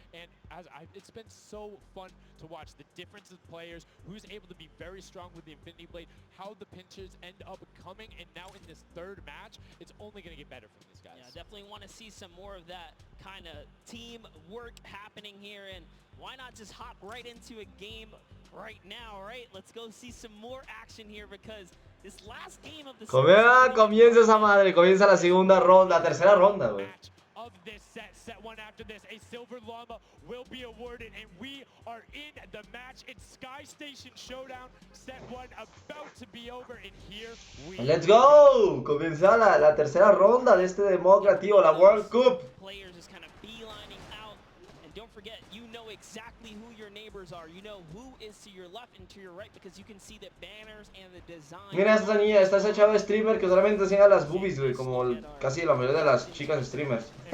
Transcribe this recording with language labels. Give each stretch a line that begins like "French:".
English: And it's been so fun to watch the difference of players, who's able to be very strong with the Infinity Blade, how the pinches end up coming, and now in this third match, it's only going to get better from these guys. Yeah, definitely want to see some more of that kind of team work happening here, and why not just hop right into a game right now, right? Let's go see some more action here because this last game of the
Spanish: comienza esa madre, comienza la segunda ronda, la tercera ronda, güey.
English: Of this set one after this, a silver llama will be awarded, and we are in the match. It's Sky Station Showdown, set one about to be over, and here we Let's go!
Spanish: Comienza la tercera ronda de este de modo creativo, la World Cup.
English: Players just kind of beelining out, and don't forget, you know exactly who your neighbors are. You know who is to your left and to your right because you can see the banners and the design.
Spanish: Mira esta niña, está esa chava streamer que solamente enseña las boobies, güey, como casi la mayoría de las chicas streamers.